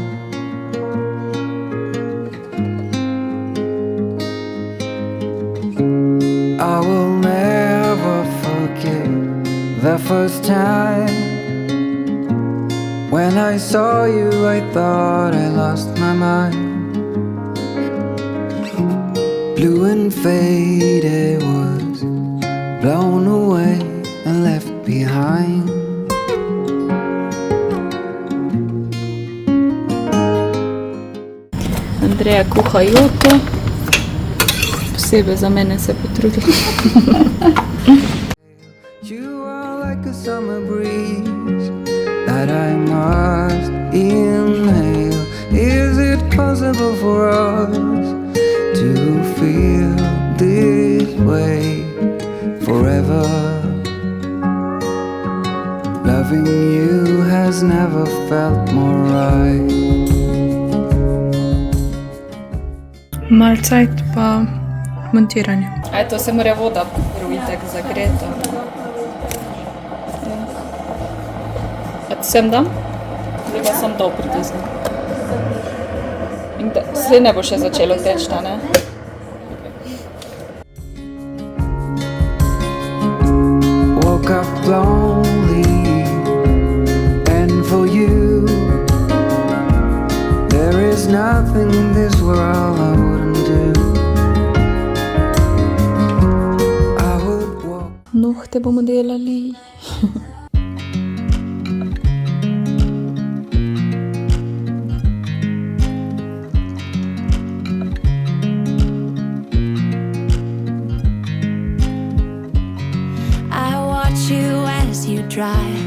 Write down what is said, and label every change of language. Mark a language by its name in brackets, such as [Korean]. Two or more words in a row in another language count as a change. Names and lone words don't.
[English] I will never forget the first time when I saw you. I thought I lost my mind. Blue and faded was blown away and left behind. [Slovenian] Andreja kuha joto. Posebej za mene se potrudila. [English] You are like a summer breeze that I must inhale. Is it possible for us to feel this way forever? Loving you has never felt more right. [Slovenian] Malcajt pa montiranje. Aj, to se mora voda itak zagreta. A ti sem dam? Zdaj pa sem to pritisnem. Zdaj ne bo še začelo teč, ta ne? [English] Woke up lonely and for you there is nothing in this world I wouldn't do. [Slovenian] Nohte bomo delali. [English] I watch you as you drive.